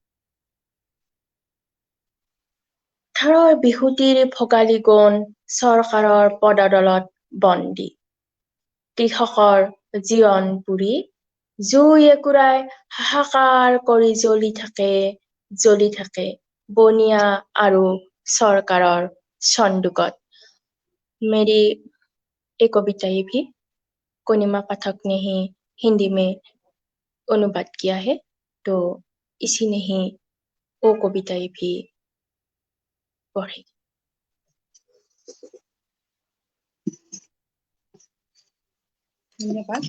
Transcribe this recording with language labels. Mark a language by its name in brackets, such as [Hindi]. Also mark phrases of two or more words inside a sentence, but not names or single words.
[Assamese] থাৰৰ বিহুতিৰ ভোগালী গুণ চৰকাৰৰ পদদলত বন্দী। কৃষকৰ জীৱন পুৰি জুই একুৰাই হাহাকাৰ কৰি জ্বলি থাকে বনিয়া আৰু চৰকাৰৰ সন্দুকত। [Hindi] मेरी ये कविताएं भी कोनिमा पाठक ने ही हिंदी में अनुवाद किया है, तो इसी ने ही वो कविताएं भी पढ़ी। धन्यवाद।